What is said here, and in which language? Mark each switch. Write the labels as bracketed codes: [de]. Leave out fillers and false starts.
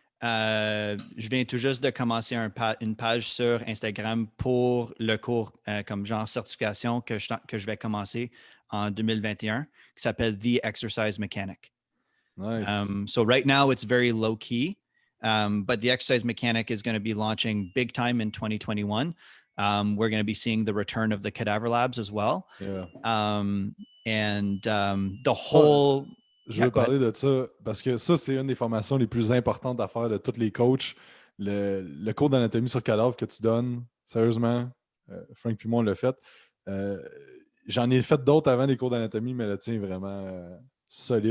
[fr] Je viens tout juste de commencer une page sur Instagram pour le cours comme genre certification que je vais commencer en 2021 qui s'appelle The Exercise Mechanic. [en] Nice. So right now it's very low key, but The Exercise Mechanic is going to be launching big time in 2021. We're going to be seeing the return of the Cadaver Labs as well. Yeah. The whole... [fr] Je veux parler de ça parce que ça, c'est une des formations les plus importantes à faire de tous les coachs. Le cours d'anatomie sur cadavre que tu donnes, sérieusement, Frank et moi, on l'a fait. J'en ai fait d'autres avant des cours d'anatomie, mais le tien est vraiment solide.